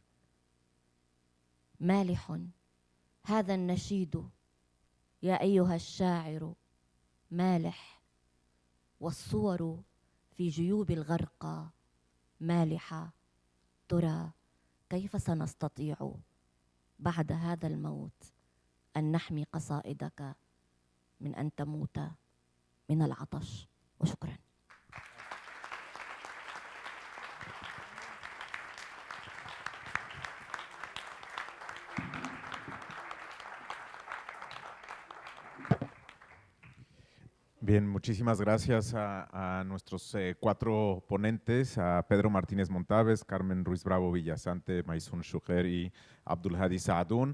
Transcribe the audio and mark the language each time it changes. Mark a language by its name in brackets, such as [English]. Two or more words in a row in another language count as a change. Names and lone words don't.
[Arabic] مالح هذا النشيد يا أيها الشاعر، مالح، والصور في جيوب الغرقى مالحة. ترى كيف سنستطيع بعد هذا الموت أن نحمي قصائدك من أن تموت من العطش؟ وشكرا. [Spanish] Bien, muchísimas gracias a nuestros 4 ponentes, a Pedro Martínez Montaves, Carmen Ruiz Bravo Villasante, Maysun Shuker y Abdulhadi Saadun.